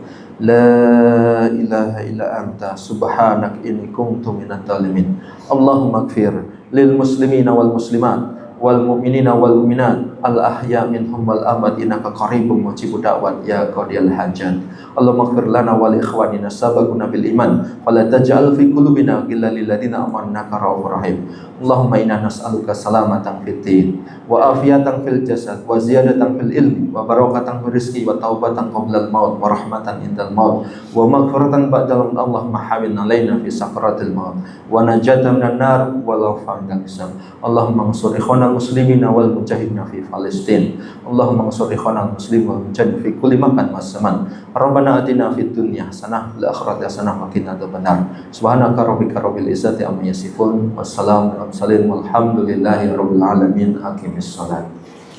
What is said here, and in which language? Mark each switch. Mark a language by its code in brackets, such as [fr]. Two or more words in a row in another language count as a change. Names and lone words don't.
[ar] لا إله إلا أنت سبحانك إني كنت من الظالمين. اللهم اغفر للمسلمين والمسلمات والمؤمنين والمؤمنات الأحياء منهم والأموات إنك قريب مجيب الدعوات يا قاضي الحاجات. اللهم اغفر لنا ولإخواننا سبقونا بالإيمان ولا تجعل في قلوبنا غلا للذين آمنوا إنك رؤوف رحيم. اللهم إنا نسألك سلامة في الدين وعافية في الجسد وزيادة في العلم وبركة في الرزق وتوبة قبل الموت ورحمة عند الموت ومغفرة بعد الموت. اللهم هون علينا في سكرات الموت ونجاة من النار والعفو عند الحساب. اللهم انصر إخواننا المسلمين والمجاهدين في Palestin. اللهم انصر إخواننا المسلمين والمجاهدين في كل مكان وزمان. ربنا آتنا في الدنيا حسنة والآخرة حسنة وقنا عذاب النار. سبحانك ربك رب العزة عما يصفون. والسلام عليكم والحمد لله رب العالمين. أقيموا الصلاة.